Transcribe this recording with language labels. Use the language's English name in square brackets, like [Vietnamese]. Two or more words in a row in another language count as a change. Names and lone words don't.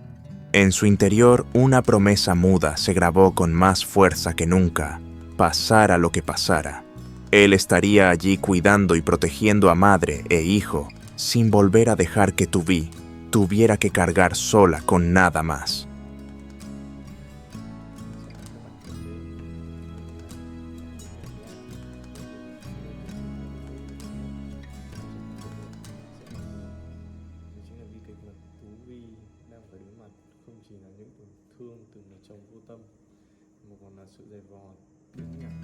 [Spanish] En su interior, una promesa muda se grabó con más fuerza que nunca, pasara lo que pasara. Él estaría allí cuidando y protegiendo a madre e hijo, sin volver a dejar que Tubi tuviera que cargar sola con nada más. [Vietnamese] Đó chính là bi kịch mà Tú Vi đang phải đối mặt, không chỉ là những tổn thương từ người chồng vô tâm mà còn là sự dày vò, tiếng nhạc